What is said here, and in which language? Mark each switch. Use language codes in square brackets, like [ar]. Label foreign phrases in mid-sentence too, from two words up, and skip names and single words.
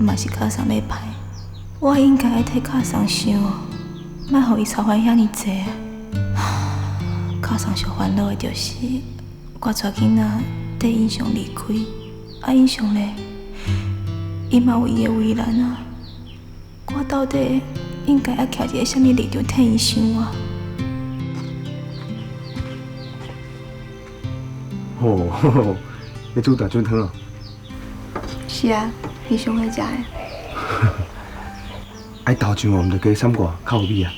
[nan] 嘛是卡桑咧歹，我应该爱替卡桑想，莫互伊操烦遐尼济。卡桑上烦恼的就是我带囡仔缀英雄离开，啊英雄咧，伊嘛有伊的为难啊。我到底应该要徛一个什么立场替伊想啊？哦，你煮大菌汤啊？是啊，迄上好食的。爱豆浆哦，毋着加三挂，较有味啊。